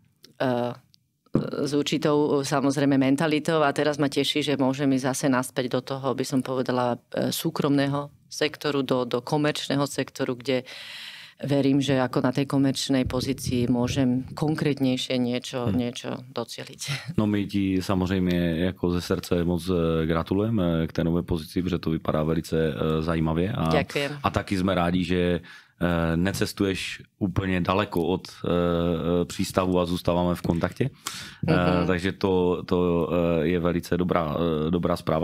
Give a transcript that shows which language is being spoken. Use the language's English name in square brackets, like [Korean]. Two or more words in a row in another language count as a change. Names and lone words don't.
[Slovak] s určitou samozrejme mentalitou a teraz ma teší, že môžem ísť zase naspäť do toho, by som povedala, súkromného sektoru, do komerčného sektoru, kde verím, že ako na tej komerčnej pozícii môžem konkrétnejšie niečo docieliť. [Czech] No my ti samozřejmě jako ze srdce moc gratulujeme k té nové pozici, protože to vypadá velice zajímavě. [Slovak] Ďakujem. [Czech] A taky jsme rádi, že necestuješ úplně daleko od přístavu a zůstáváme v kontaktě. Takže to je velice dobrá zpráva.